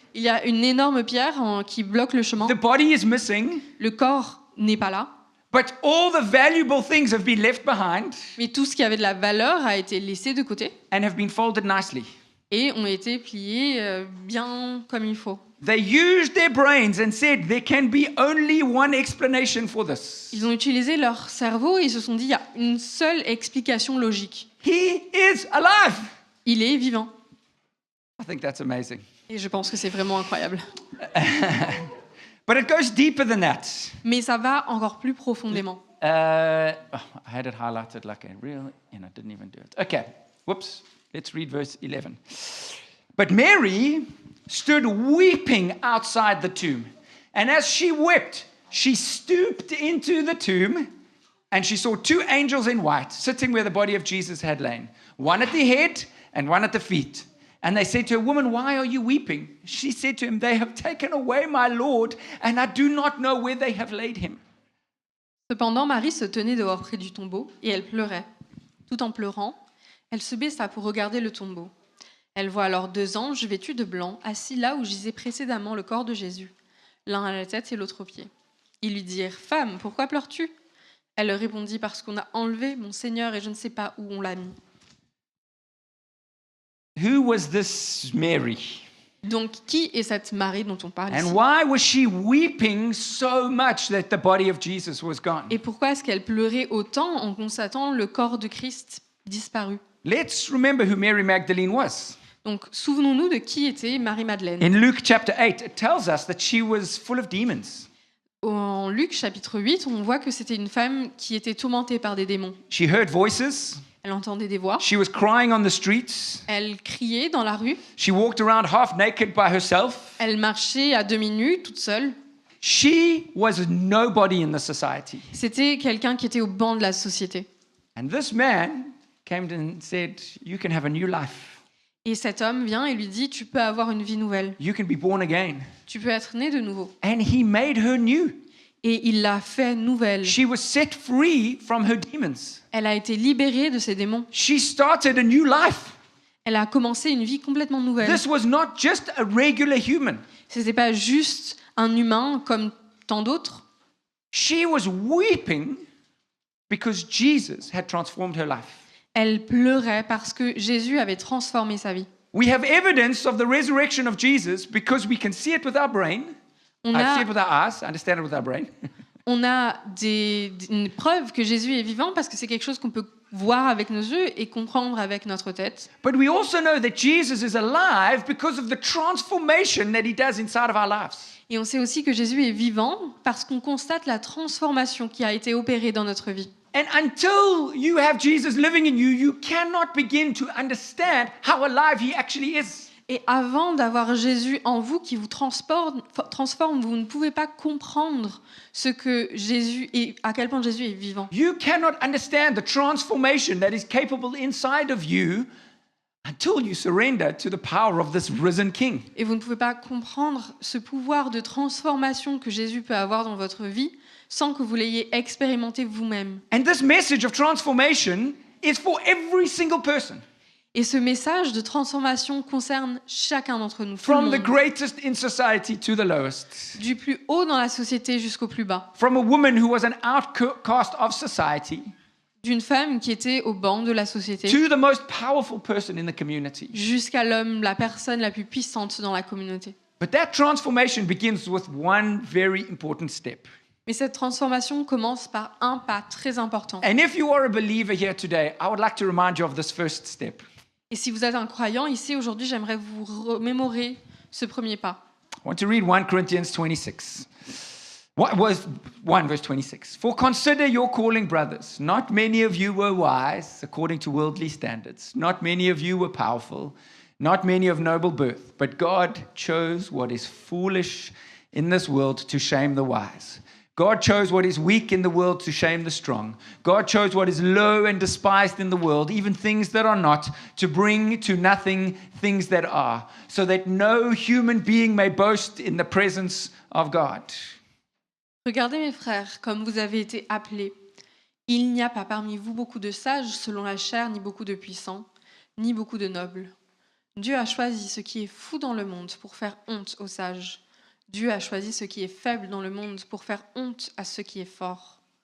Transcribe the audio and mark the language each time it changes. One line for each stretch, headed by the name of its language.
French: Il y a une énorme pierre qui bloque le chemin.
English: The body is missing.
French: Le corps n'est pas là.
English: But all the valuable things have been left behind
French: Mais tout ce qui avait de la valeur a été laissé de côté
English: and have been folded nicely.
French: et ont été pliés bien comme il faut.
English: They used their brains and said there can be only one explanation for this.
French: Ils ont utilisé leur cerveau et ils se sont dit il y a une seule explication logique.
English: He is alive.
French: Il est vivant.
English: I think that's amazing.
French: Et je pense que c'est vraiment incroyable.
English: But it goes deeper than that.
French: Mais ça va encore plus profondément.
English: I had it highlighted like a real, and I didn't even do it. Okay, whoops. Let's read verse 11. But Mary stood weeping outside the tomb. And as she wept, she stooped into the tomb and she saw two angels in white sitting where the body of Jesus had lain, one at the head and one at the feet. And they said to her, "Woman, why are you weeping?" She said to him, "They have taken away my Lord, and I do not know where they have laid him."
French: Cependant, Marie se tenait dehors près du tombeau et elle pleurait. Tout en pleurant, elle se baissa pour regarder le tombeau. Elle voit alors deux anges vêtus de blanc, assis là où gisait précédemment le corps de Jésus, l'un à la tête et l'autre aux pieds. Ils lui dirent « Femme, pourquoi pleures-tu » Elle leur répondit « Parce qu'on a enlevé mon Seigneur et je ne sais pas où on l'a mis. »
English: Who was this Mary?
French: Donc, qui est cette Marie dont on parle ici?
English: And why was she weeping so much that the body of Jesus was gone?
French: Et pourquoi est-ce qu'elle pleurait autant en constatant le corps de Christ disparu?
English: Let's remember who Mary Magdalene was.
French: Donc, souvenons-nous de qui était Marie-Madeleine.
English: In Luke chapter 8, it tells us that she was full of demons.
French: En Luc chapitre 8, on voit que c'était une femme qui était tourmentée par des démons.
English: She heard voices.
French: Elle entendait des voix.
English: She was crying on the streets.
French: Elle criait dans la rue.
English: She walked around half naked by herself.
French: Elle marchait à demi nue, toute seule.
English: She was nobody in the society.
French: C'était quelqu'un qui était au banc de la société.
English: And this man came and said, "You can have a new life.
French: Et cet homme vient et lui dit, tu peux avoir une vie nouvelle.
English: You can be born again."
French: Tu peux être né de nouveau.
English: And he made her new.
French: Et il l'a fait nouvelle.
English: She was set free from her demons.
French: Elle a été libérée de ses démons.
English: She started a new life.
French: Elle a commencé une vie complètement nouvelle.
English: This was not just a regular human.
French: Ce n'était pas juste un humain comme tant d'autres.
English: She was weeping because Jesus had transformed her life.
French: Elle pleurait parce que Jésus avait transformé sa vie.
English: We have evidence of the resurrection of Jesus because we can see it with our brain.
French: On
English: I see
French: a,
English: it with our eyes, understand it with our brain.
French: on a une preuve que Jésus est vivant parce que c'est quelque chose qu'on peut voir avec nos yeux et comprendre avec notre tête.
English: But we also know that Jesus is alive because of the transformation that he does inside of our lives.
French: Et on sait aussi que Jésus est vivant parce qu'on constate la transformation qui a été opérée dans notre vie.
English: And until you have Jesus living in you, you cannot begin to understand how alive he actually is.
French: Et avant d'avoir Jésus en vous qui vous transforme, vous ne pouvez pas comprendre ce que Jésus est, à quel point Jésus est vivant.
English: You cannot understand the transformation that is capable inside of you until you surrender to the power of this risen King.
French: Et vous ne pouvez pas comprendre ce pouvoir de transformation que Jésus peut avoir dans votre vie sans que vous l'ayez expérimenté vous-même.
English: And this message of transformation is for every single person,
French: Et ce message de transformation concerne chacun d'entre nous, tout le
English: from the
French: monde.
English: greatest in society to the lowest,
French: Du plus haut dans la société jusqu'au plus bas.
English: from a woman who was an outcast of society
French: D'une femme qui était au banc de la société
English: to the most powerful person in the community.
French: jusqu'à l'homme, la personne la plus puissante dans la communauté.
English: But that transformation begins with one very important step.
French: Mais cette transformation commence par un pas très important.
English: And if you are a believer here today, I would like to remind you of this first step.
French: Et si vous êtes un croyant ici aujourd'hui, j'aimerais vous remémorer ce premier pas.
English: I want to read 1 Corinthians 26. What was 1 verse 26? For consider your calling, brothers. Not many of you were wise according to worldly standards. Not many of you were powerful. Not many of noble birth. But God chose what is foolish in this world to shame the wise. God chose what is weak in the world to shame the strong. God chose what is low and despised in the world, even things that are not, to bring to nothing things that are, so that no human being may boast in the presence of God.
French: Regardez mes frères, comme vous avez été appelés. Il n'y a pas parmi vous beaucoup de sages selon la chair, ni beaucoup de puissants, ni beaucoup de nobles. Dieu a choisi ce qui est fou dans le monde pour faire honte aux sages. Dieu a choisi ce qui est faible dans le monde pour faire honte à ce qui est fort.